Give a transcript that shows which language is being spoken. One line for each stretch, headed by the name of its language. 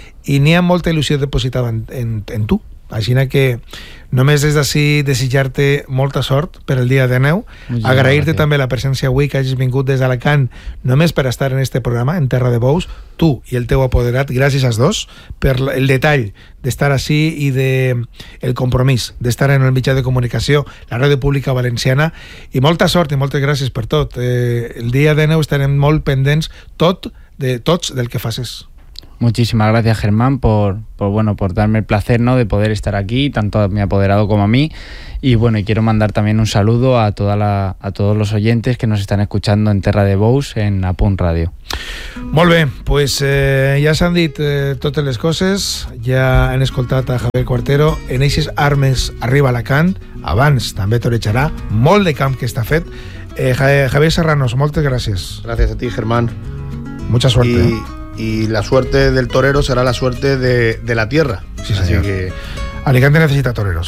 Catalan: I n'hi ha molta il·lusió depositada en tu. Així que només des d'ací desitjar-te molta sort per el dia de neu, agrair-te també la presència avui, que hagis vingut des d'Alacant només per estar en este programa, en Terra de Bous, tu i el teu apoderat, gràcies als dos per el detall d'estar ací i del compromís d'estar en el mitjà de comunicació, la Ràdio Pública Valenciana, i molta sort i moltes gràcies per tot. El dia de neu estarem molt pendents tots del que facis.
Spanish: Muchísimas gracias, Germán, por darme el placer, ¿no?, de poder estar aquí, tanto a mi apoderado como a mí. Y bueno, y quiero mandar también un saludo a todos los oyentes que nos están escuchando en Terra de Bous, en Apunt Radio.
Catalan: Molt bé, pues ja s'han dit totes les coses, ja han escoltat a Javier Cortero, en eixes armes arriba a Alacant, abans també toreixarà, molt de camp que està fet. Javier Serranos, moltes gràcies. Gràcies a ti, Germán.
Spanish: Mucha suerte. Y la suerte del torero será la suerte de la tierra. Sí, señor. Así que Alicante necesita toreros.